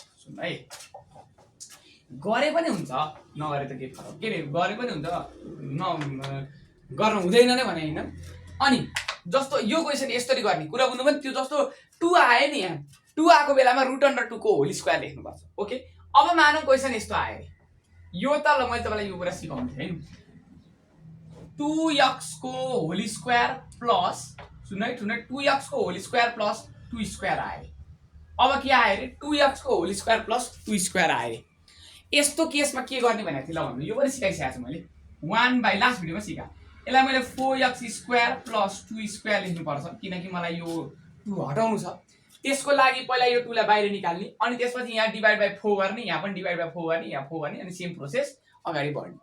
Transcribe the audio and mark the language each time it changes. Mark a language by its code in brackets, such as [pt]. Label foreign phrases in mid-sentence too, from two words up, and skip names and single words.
[ne] सुन्नु है, गरे पनि हुन्छ नगरे त केही फरक, के अरे गरे पनि हुन्छ गर्नु हुँदैन नै भने होइन। अनि जस्तो यो क्वेसन यसरी गर्ने, कुरा बुझ्नु पनि, त्यो जस्तो 2 आयो नि, यहाँ 2 आएको बेलामा √2 को [en] whole square [ne] लेख्नुपर्छ। ओके, अब मानौँ क्वेसन यस्तो आयो, यो त ल मैले तपाईँलाई यो कुरा सिकाउँछु है, 2x को [en] whole square plus, [ne] सुन है 2x को [en] whole square plus 2 square [ne] आयो। अब के आयो अरे 2x को [en] whole square plus 2 square [ne] आयो। यस्तो केसमा के गर्ने भनेको थिएँ ल भन्नु, यो पनि सिकाइसकेको छु मैले, 1 लास्ट भिडियोमा सिकाएँ। यसलाई मैले [en] 4x square plus 2 square [ne] लेख्नुपर्छ, किनकि मलाई यो 2 हटाउनु छ। त्यसको लागि पहिला यो 2 लाई बाहिर निकाल्ने, अनि त्यसपछि यहाँ [en] divide by 4 [ne] गर्ने, यहाँ पनि [en] divide by 4 [ne] गर्ने, यहाँ 4 गर्ने, अनि [en] same process [ne] अगाडि बढ्ने।